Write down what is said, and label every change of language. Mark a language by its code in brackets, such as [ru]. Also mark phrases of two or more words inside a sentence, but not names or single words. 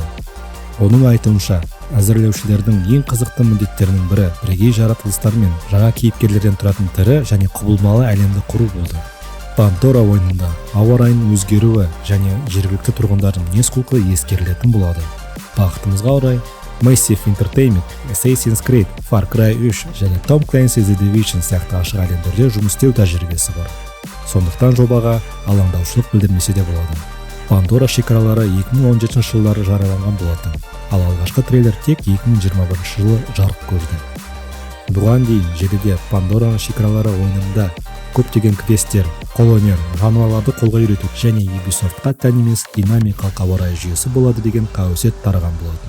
[kk] Оның айтуынша, әзірлеушілердің ең қызықты міндеттерінің бірі бірегей жаратылыстар мен жаңа кейіпкерлерден тұратын тірі және құбылмалы әлемді құру болды. Пандора ойынында ауа райының өзгеруі және жергілікті тұрғындардың мінез-құлқы ескерілетін болады. Бақытымызға орай, Massive Entertainment, Assassin's Creed, Far Cry 3 және Tom Clancy's The Division сияқты ашық әлемдерде жұмыс істеу тәжірибесі бар. Сондықтан жобаға алаңдаушылық білдірмесе де болады. Пандора шекаралары 2017 жылдары жарияланған болатын, ал алғашқы трейлер тек 2021 жылы жарық көрді. Бұған дейін желіде Пандораның шекаралары ойынында көптеген квесттер, қолөнер, жануарларды қолға үйрету және Ubisoft-қа тән емес динамикалық ауа райы жүйесі болады деген қауесет тараған болатын.